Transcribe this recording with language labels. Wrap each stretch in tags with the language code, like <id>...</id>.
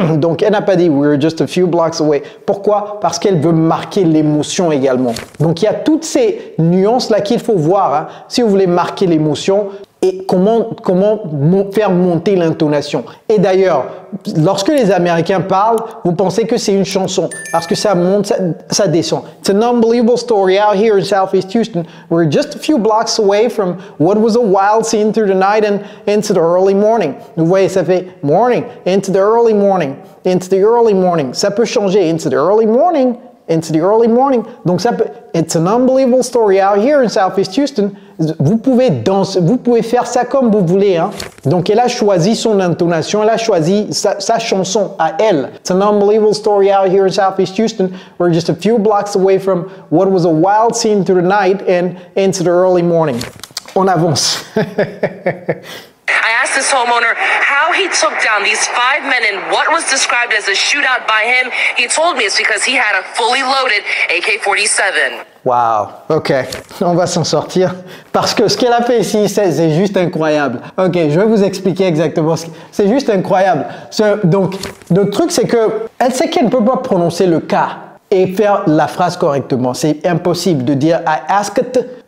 <fr>Donc, elle n'a pas dit</fr> <en>we're just a few blocks away.</en> <fr>Pourquoi? Parce qu'elle veut marquer l'émotion également. Donc, il y a toutes ces nuances-là qu'il faut voir, hein, si vous voulez marquer l'émotion et comment faire monter l'intonation. Et d'ailleurs, lorsque les Américains parlent, vous pensez que c'est une chanson parce que ça monte, ça descend.</fr> <en>It's an unbelievable story out here in Southeast Houston. We're just a few blocks away from what was a wild scene through the night and into the early morning.</en> <fr>Vous voyez, ça fait</fr> <en>morning, into the early morning, into the early morning.</en> <fr>Ça peut changer,</fr> <en>into the early morning, into the early morning.</en> <fr>Donc ça peut,</fr> <en>it's an unbelievable story out here in Southeast Houston.</en> <fr>Vous pouvez danser, vous pouvez faire ça comme vous voulez, hein. Donc elle a choisi son intonation, elle a choisi sa chanson à elle.</fr> <en>It's an unbelievable story out here in Southeast Houston. We're just a few blocks away from what was a wild scene through the night and into the early morning.</en> <fr>On avance.</fr> <en>I asked this homeowner how he took down these 5 men in what was described as a shootout by him. He told me it's because he had a fully loaded AK-47.</en> <fr>Wow, ok, on va s'en sortir parce que ce qu'elle a fait ici, c'est juste incroyable. Ok, je vais vous expliquer exactement ce que c'est juste incroyable. Donc, le truc, c'est que elle sait qu'elle ne peut pas prononcer le K et faire la phrase correctement. C'est impossible de dire</fr> <en>I asked.</en>